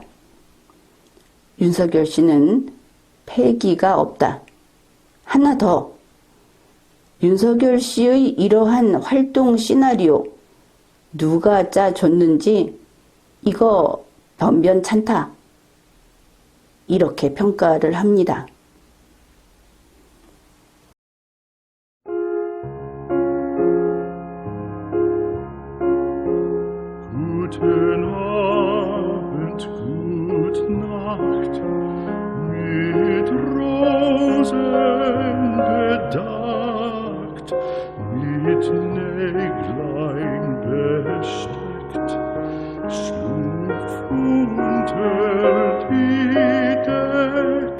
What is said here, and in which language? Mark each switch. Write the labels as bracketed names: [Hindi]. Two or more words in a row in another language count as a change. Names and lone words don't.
[Korean] 윤석열 씨는 패기가 없다. 하나 더. 윤석열 씨의 이러한 활동 시나리오 누가 짜줬는지 이거 변변찮다. 이렇게 평가를 합니다. [German] Guten Abend, gute Nacht, mit Rosen bedeckt, mit Näglein besteckt, schlupf unter die Deck.